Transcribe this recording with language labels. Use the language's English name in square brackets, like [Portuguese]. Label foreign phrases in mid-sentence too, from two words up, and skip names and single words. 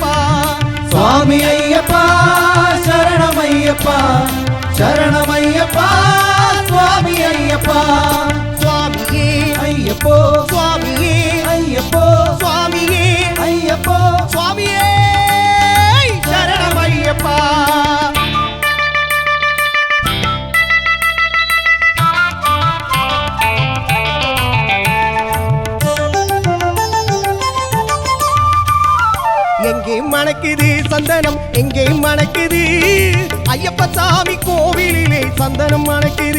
[Malayalam] സ്വാമി അയ്യപ്പ ശരണമയ്യപ്പ, ശരണമയ്യപ്പ സ്വാമി അയ്യപ്പ. സ്വാമിയേ അയ്യപ്പോ, സ്വാമിയേ അയ്യപ്പോ, സ്വാമിയേ അയ്യപ്പോ, സ്വാമിയേ ശരണമയ്യപ്പ. [Tamil] எங்கேயும் மணக்குது சந்தனம், எங்கேயும் மணக்குது ஐயப்ப சாமி கோவிலிலே சந்தனம் மணக்குது.